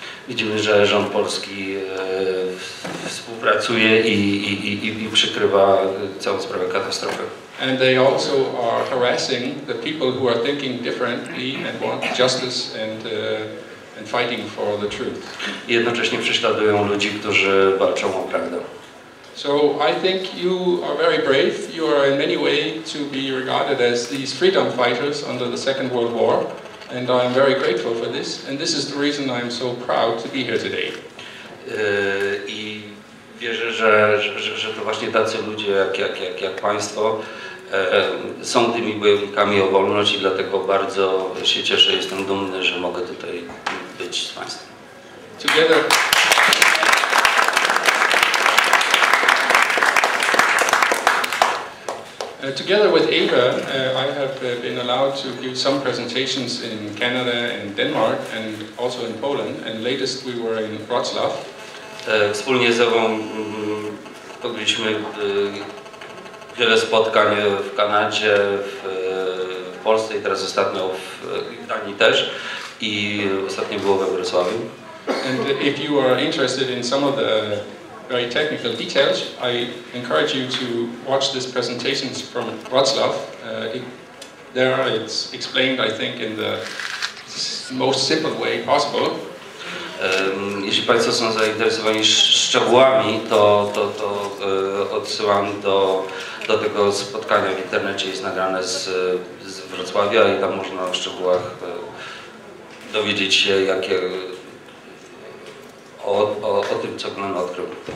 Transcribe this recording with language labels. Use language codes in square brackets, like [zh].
[pl] Widzimy, że rząd polski współpracuje i przykrywa całą sprawę katastrofy. [en] And they also are harassing the people who are thinking differently and want justice and fighting for the truth. [pl] I jednocześnie prześladują ludzi, którzy walczą o prawdę. [en] So I think you are very brave. You are in many ways to be regarded as these freedom fighters under the Second World War, and I am very grateful for this. And this is the reason I am so proud to be here today. [pl] I wierzę, że to właśnie tacy ludzie jak Państwo są tymi bojownikami o wolność i dlatego bardzo się cieszę, jestem dumny, że mogę tutaj być z Państwem. [en] Together with Ava, I have been allowed to give some presentations in Canada and Denmark and also in Poland, and latest we were in Wrocław. [pl] Wspólnie z Ewą odbyliśmy wiele spotkań w Kanadzie, w Polsce i teraz ostatnio w Danii też i ostatnio było we Wrocławiu. [en] And if you are interested in some of the very technical details, I encourage you to watch these presentations from Wrocław. There it's explained, I think, in the most simple way possible. [pl] Jeśli Państwo są zainteresowani szczegółami, to odsyłam do tego spotkania w internecie, jest nagrane z Wrocławia i tam można w szczegółach dowiedzieć się, o tym, co Glennem odkrył.